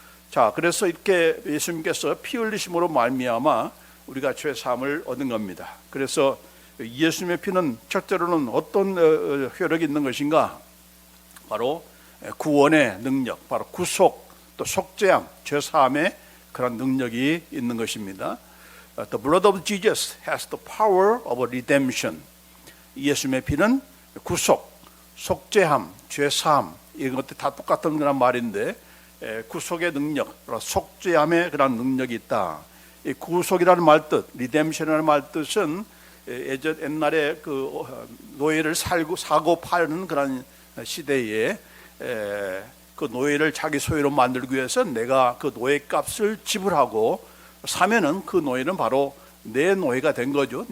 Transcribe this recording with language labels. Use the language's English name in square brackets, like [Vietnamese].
[Korean] 자, 그래서 이렇게 예수님께서 피 흘리심으로 말미암아 우리가 죄사함을 얻은 겁니다. 그래서 예수님의 피는 첫째로는 어떤 효력이 있는 것인가? 바로 구원의 능력, 바로 구속, 또 속죄함, 죄사함의 그런 능력이 있는 것입니다. [English] The blood of Jesus has the power of redemption. [Korean] 예수님의 피는 구속, 속죄함, 죄사함, 이런 것들 다 똑같은 그런 말인데, 구속의 능력, 속죄함의 그런 능력이 있다. 이 구속이라는 말뜻, 리뎀션이라는 말뜻은 옛날에 그 노예를 사고 파는 그런 시대에 그 노예를 자기 소유로 만들기 위해서 내가 그 노예 값을 지불하고 사면은 그 노예는 바로 내 노예가 된 거죠.